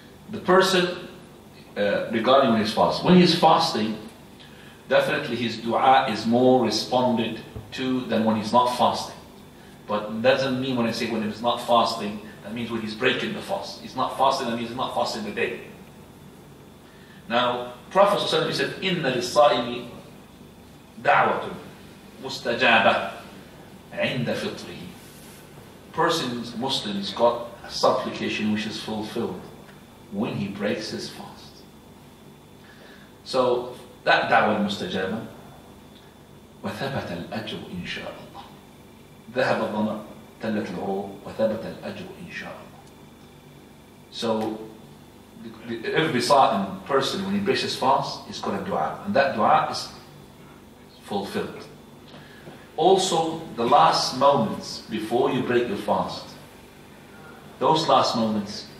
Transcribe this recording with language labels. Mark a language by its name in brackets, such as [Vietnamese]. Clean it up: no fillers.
[English] The person regarding his fast. When he's fasting, definitely his dua is more responded to than when he's not fasting. But it doesn't mean when I say when he's not fasting, that means when he's breaking the fast. He's not fasting, that means he's not fasting the day. Now, Prophet ﷺ said, [Arabic] إِنَّ لِلصَّائِمِ دَعْوَةٌ مُسْتَجَابَةٌ عِنْدَ فِطْرِهِ. [English] Person's Muslim's got a supplication which is fulfilled when he breaks his fast. [Arabic] So, that da'wah mustajaba, وثبت الأجر إن شاء الله. ذهب الظمأ تلت العروق وثبت الأجر إن شاء الله. [English] So, every certain person, when he breaks his fast, he's got a dua, and that dua is fulfilled. Also, the last moments before you break your fast, those last moments,